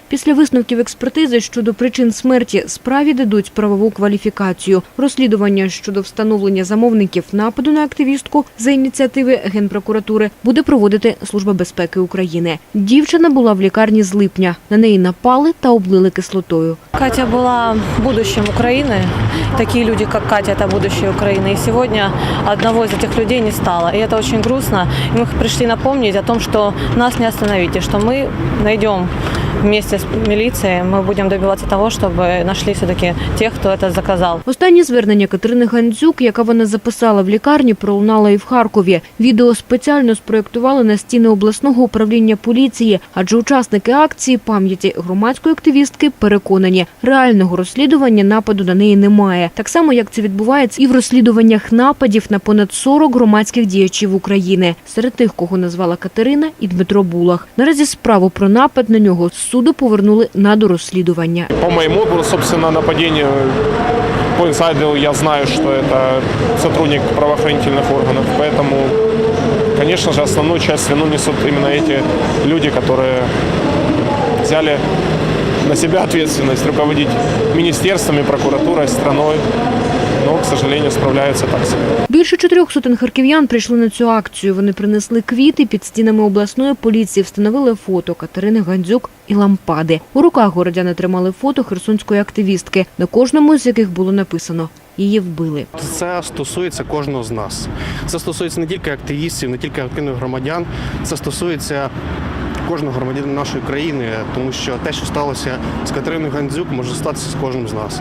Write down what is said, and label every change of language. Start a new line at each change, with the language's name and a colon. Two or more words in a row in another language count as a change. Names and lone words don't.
Ukrainian: Після висновків експертизи щодо причин смерті справі дадуть правову кваліфікацію. Розслідування щодо встановлення замовників нападу на активістку за ініціативи Генпрокуратури буде проводити Служба безпеки України. Дівчина була в лікарні з липня. На неї напали та облили кислотою.
Russian: Катя была будущим Украины. Такие люди, как Катя, это будущее Украины. И сегодня одного из этих людей не стало. И это очень грустно. И мы пришли напомнить о том, что нас не остановите, что мы найдем вместе с милицией, мы будем добиваться того, чтобы нашли все-таки тех, кто это заказал.
Ukrainian: Останнє звернення Катерини Гандзюк, яке вона записала в лікарні, пролунало і в Харкові. Відео спеціально спроєктували на стіни обласного управління поліції, адже учасники акції пам'яті громадської активістки переконані, реального розслідування нападу на неї немає. Так само, як це відбувається і в розслідуваннях нападів на понад 40 громадських діячів України. Серед тих, кого назвала Катерина, і Дмитро Булах. Наразі справу про напад на нього з суду повернули на дорозслідування.
Russian: По моему, собственно, нападению, по инсайдеру я знаю, что это сотрудник правоохранительных органов, поэтому, конечно же, основную часть вину несут именно эти люди, которые взяли на себя ответственность руководить министерствами, прокуратурой, страной. Но, к сожалению,
Ukrainian: справляються так собі. Більше 400 харків'ян прийшли на цю акцію. Вони принесли квіти, під стінами обласної поліції встановили фото Катерини Гандзюк і лампади. У руках городяни тримали фото херсонської активістки, на кожному з яких було написано «Її вбили». Це стосується кожного з нас. Це стосується не тільки активістів, не тільки активних громадян, це стосується кожного громадянина нашої країни, тому що те, що сталося з Катериною Гандзюк, може статися з кожним з нас.